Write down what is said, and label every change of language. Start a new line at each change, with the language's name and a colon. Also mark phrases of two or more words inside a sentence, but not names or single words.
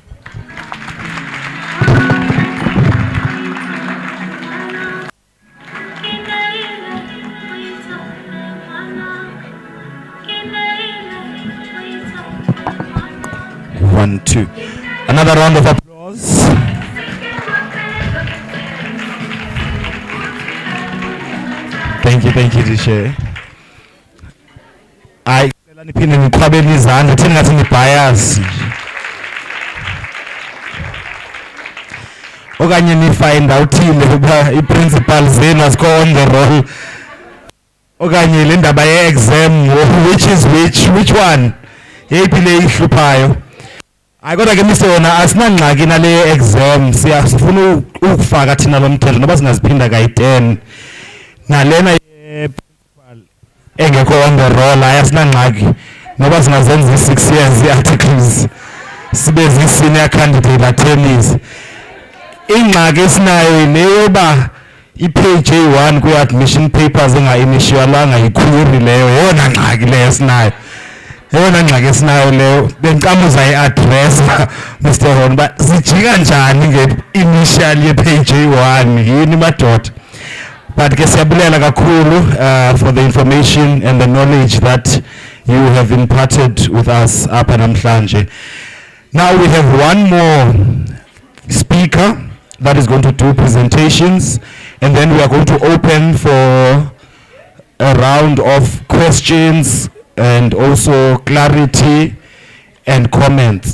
English: One, two. Another round of applause. Thank you, Tisha.
Xhosa: Niphinde niqhwabele izandla thina ngathi nibhayazi okanye nifinda uthile ukuba i-principal zenu azikho
English: on the roll,
Xhosa: okanye le ndaba ye-exam,
English: which is which one,
Xhosa: yeyiphi le ihluphayo. Hayi, kodwa ke mise yona asinangxaki nale exam, sifuna ukufaka thina lo mthetho noba singaziphinda kayi-10 nalena engekho
English: on the roll.
Xhosa: Asinangxaki noba singazenza i-6 years i-articles sibe zi-
English: senior candidate attorneys.
Xhosa: Ingxaki esinayo yile yoba i-page A1 kwi-
English: admission papers
Xhosa: enga-initialwanga yiquery leyo. Yeyona ngxaki leyo esinayo, yeyona ngxaki esinayo leyo. Bendicela uzayi-adressa Mr. Hon uba zijika njani nge-initial ye-page A1, yini madoda.
English: But
Xhosa: ke siyabulela kakhulu
English: for the information and the knowledge that you have imparted with us
Xhosa: apha namhlanje.
English: Now we have one more speaker that is going to do presentations, and then we are going to open for a round of questions and also clarity and comments.